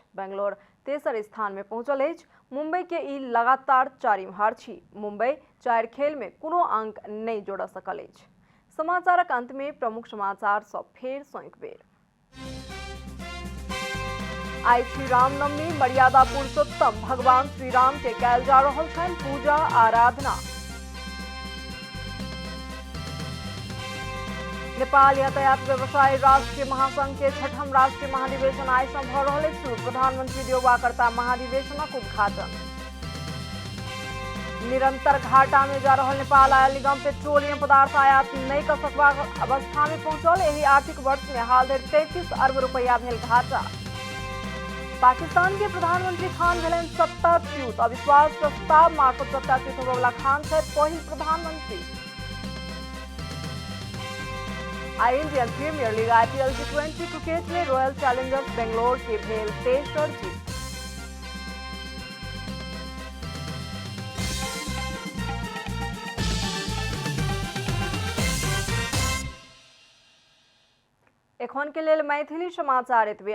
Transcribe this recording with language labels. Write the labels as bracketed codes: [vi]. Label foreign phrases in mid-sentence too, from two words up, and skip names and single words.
[mai] बेंगलोर तेसर स्थान में पहुंचल अछि। मुंबई के ई लगातार 4म हार छी। मुंबई 4 खेल में कोनो अंक नहीं जोड़ सकल अछि। समाचारक अंत में प्रमुख समाचार सब फेर सँ एक बेर। आई श्री रामनवमी मर्यादा पुरुषोत्तम भगवान श्री राम के कयल जा रहल छनि पूजा आराधना। नेपाल यातायात व्यवसायी राष्ट्रीय महासंघ के 6म राष्ट्रीय महाधिवेशन आइ सँ भऽ रहल अछि। प्रधानमंत्री देउबा करता महाधिवेशनक उद्घाटन। निरंतर घाटा में जा रहल नेपाल आयल निगम पेट्रोलियम पदार्थ आयात नहीं कर सकबाक अवस्था में पहुंचल। एहि आर्थिक वर्ष में हाल धरि 33 अरब रुपया भेल घाटा। पाकिस्तान के प्रधानमंत्री खान भेलनि सत्ताच्युत। अविश्वास प्रस्ताव मार्फत सत्ताच्युत होबय वाला खान छथि पहिल प्रधानमंत्री। आई इंडियन प्रीमियर लीग IPL T20 क्रिकेट में रॉयल चैलेंजर्स बेंगलोर के भेल तेसर जीत। एखन के लेल मैथिली समाचार एतबे।